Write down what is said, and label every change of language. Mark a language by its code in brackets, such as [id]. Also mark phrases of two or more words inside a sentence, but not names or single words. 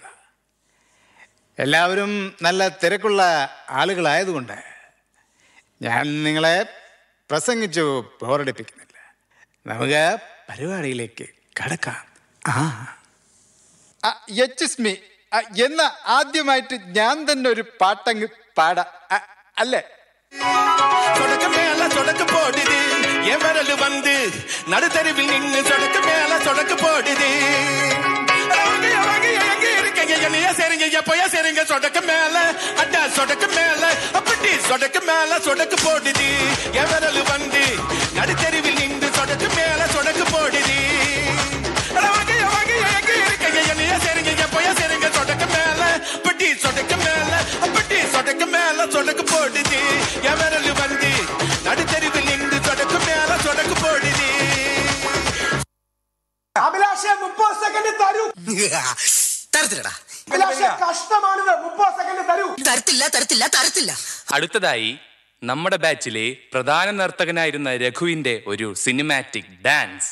[ml] എല്ലാവരും നല്ല തിരക്കുള്ള ആളുകളായതുകൊണ്ട് ഞാൻ നിങ്ങളെ പ്രസംഗിച്ചു ബോറടിപ്പിക്കുന്നില്ല. നമുക്ക് പരിപാടിയിലേക്ക് കടക്കാം. യച്ച്സ്മി, എന്ന ആദ്യമായിട്ട് ഞാൻ തന്നെ ഒരു പാട്ടങ്ങ് പാടാം, അല്ലേ? [ta] சொடக்கு மேல சொடக்கு போடுது என் விரல் வந்து நடுத்தருவில் நின்று சொடக்கு மேல சொடக்கு போடுது. என்னைய சரிங்க எப்போயா சரிங்க சொடக்கு மேல அட்டா சொடக்கு மேல அப்படி சொடக்கு மேல சொடக்கு போடுது என் விரல் வந்து நடுத்தருவில் நின்று சொடக்கு மேல சொடக்கு போடுது. என்னைய சரிங்க எப்போயா சரிங்க சொடக்கு மேல அப்படி சொடக்கு மேல அப்படி சொடக்கு மேல சொடக்கு போடுது என் விரல் வந்து நடுத்தருவில் நின்று சொடக்கு மேல சொடக்கு போடுது. [ml] അഭിലാഷേ 30 സെക്കൻഡ് തരൂ. തരത്തില്ലടാ. അഭിലാഷേ കഷ്ടമാണിത്. 30 സെക്കൻഡ് തരൂ. തരത്തില്ല. അടുത്തതായി നമ്മുടെ ബാച്ചിലെ പ്രധാന നർത്തകനായിരുന്ന രഘുവിന്റെ ഒരു [en] cinematic dance.